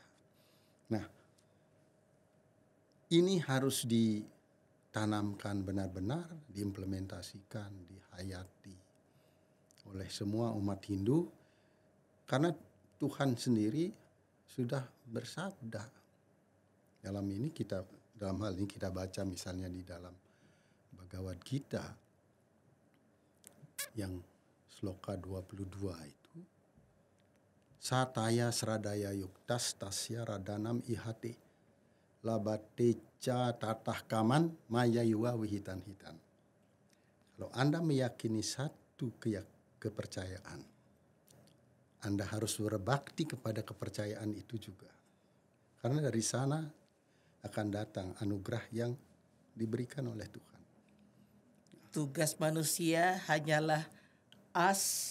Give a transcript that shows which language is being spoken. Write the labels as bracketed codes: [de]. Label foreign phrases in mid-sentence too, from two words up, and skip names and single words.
[id] Nah, ini harus ditanamkan benar-benar, diimplementasikan, dihayati oleh semua umat Hindu, karena Tuhan sendiri sudah bersabda. Dalam hal ini kita baca misalnya di dalam Bhagavad Gita yang sloka 22 itu, [sa] Sataya sradaya yuktas tasya radanam ihate labateca tatah kaman maya yuwa wihitan hitan. [id] Kalau Anda meyakini satu kepercayaan, Anda harus berbakti kepada kepercayaan itu juga. Karena dari sana akan datang anugerah yang diberikan oleh Tuhan. Tugas manusia hanyalah as,